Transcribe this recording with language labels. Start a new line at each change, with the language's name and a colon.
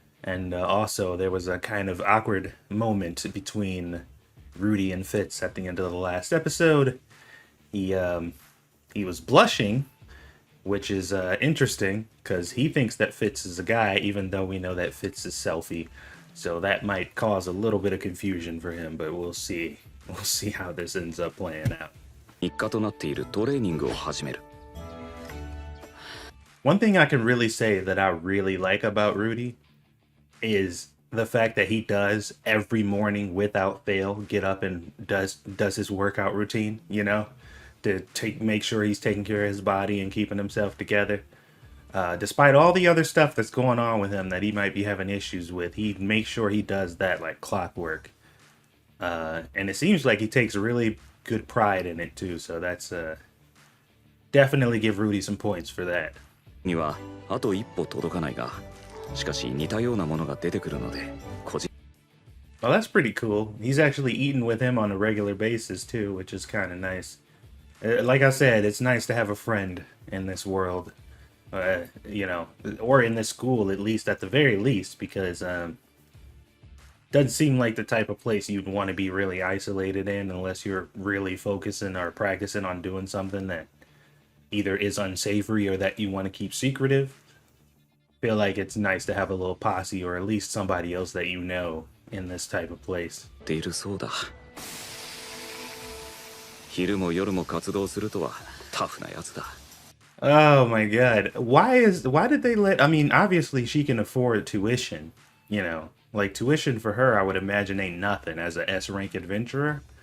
English: And also there was a kind of awkward moment between Rudy and Fitz at the end of the last episode. He was blushing, which is interesting because he thinks that Fitz is a guy, even though we know that Fitz is selfie. So that might cause a little bit of confusion for him, but we'll see. We'll see how this ends up playing out.
Japanese: 日課となっているトレーニングを始める.
English: One thing I can really say that I really like about Rudy is the fact that he does every morning without fail get up and does his workout routine, you know, to make sure he's taking care of his body and keeping himself together. Despite all the other stuff that's going on with him that he might be having issues with, he makes sure he does that like clockwork. And it seems like he takes really good pride in it too, so that's definitely give Rudy some points for that.
Japanese: にはあと一歩届かないが、しかし似たようなものが出てくるので、個人
English: Well, that's pretty cool. He's actually eating with him on a regular basis too, which is kind of nice. Like I said, it's nice to have a friend in this world, you know, or in this school at least, at the very least, because doesn't seem like the type of place you'd want to be really isolated in unless you're really focusing or practicing on doing something that either is unsavory or that you want to keep secretive. Feel like it's nice to have a little posse or at least somebody else that you know in this type of place.
Japanese: 出るそうだ。昼も夜も活動するとはタフなやつだ。
English: Oh my god. Why did they let, I mean, obviously she can afford tuition, you know. Like tuition for her I would imagine ain't nothing as a S rank adventurer.